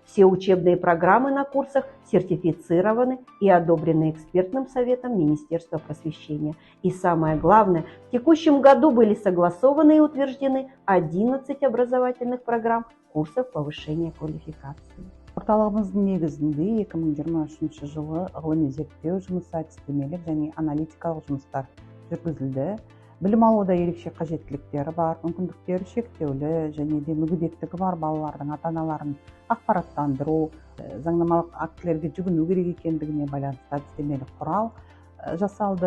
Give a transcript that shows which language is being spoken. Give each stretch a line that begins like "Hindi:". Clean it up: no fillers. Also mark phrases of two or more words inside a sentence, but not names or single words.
Russian: Все учебные программы на курсах сертифицированы и одобрены экспертным советом Министерства просвещения. И самое главное, в текущем году были согласованы и утверждены 11 образовательных программ курсов повышения квалификации.
Kazakh: Орталығымыздың негізінде 2023 жылы ғылыми зерттеу жұмысы, әдістемелік және аналитикалық жұмыстар жүргізілді. Білім алуда ерекше қажеттіліктері бар, мүмкіндіктері шектеулі және де мүгедектігі бар балалардың ата-аналарын ақпараттандыру, заңнамалық актілерге жүгіну керек екендігіне байланысты әдістемелік құрал жасалды.